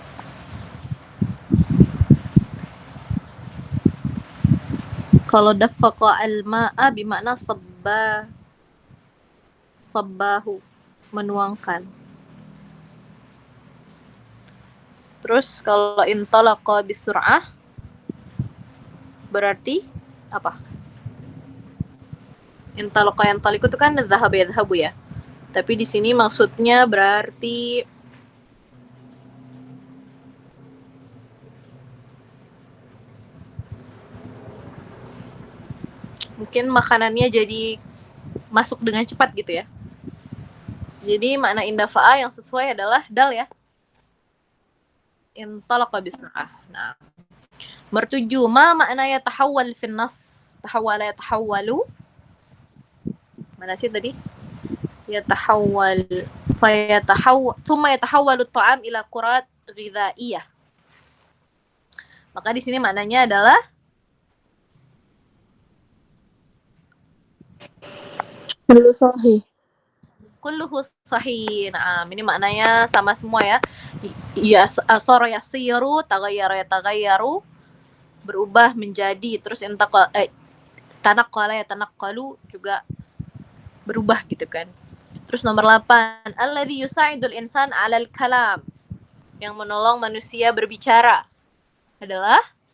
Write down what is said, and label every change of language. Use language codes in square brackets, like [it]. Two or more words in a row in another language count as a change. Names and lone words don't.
[id] Kalau [ar] دفق الماء [id] bermakna sabbahu, menuangkan. Terus kalau [ar] انطلق بسرعة [id] berarti apa? [ar] انطلق ينطلق [id] itu kan [ar] ذهب يذهب [id] ya. Tapi di sini maksudnya berarti mungkin makanannya jadi masuk dengan cepat gitu ya. Jadi makna indafa'a yang sesuai adalah dal ya. [ar] انطلق بسرعة. [id] Nah, mertuju ma makna [ar] يتحول في النص. تحول يتحول. [id] Mana sih tadi? [ar] يتحول ثم يتحول الطعام إلى قوة غذائية. [id] Maka di sini maknanya adalah [ar] كل صحيح. كله صحيح. [id] Nah, ini maknanya sama semua ya. [ar] Ya صار يصير، تغير يتغير, [id] berubah menjadi, terus [ar] تنقل يتنقل [id] juga berubah gitu kan. Terus nomor 8, [ar] الذي يساعد الإنسان على الكلام, [id] yang menolong manusia berbicara adalah